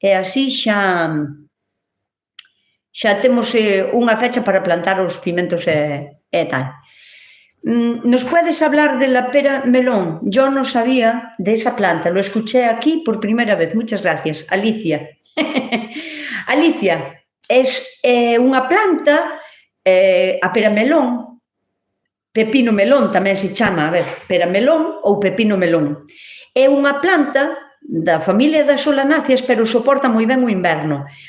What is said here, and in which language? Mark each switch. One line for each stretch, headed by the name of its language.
Galician: E así xa temos unha fecha para plantar os pimentos e tal.
Spanish: ¿Nos puedes hablar de la pera melón? Yo no sabía de esa planta, lo escuché aquí por primera vez. Muchas gracias, Alicia.
Galician: Alicia, es unha planta, a pera melón, pepino melón tamén se chama, a ver, pera melón ou pepino melón. É unha planta da familia das solanáceas, pero soporta moi ben o inverno.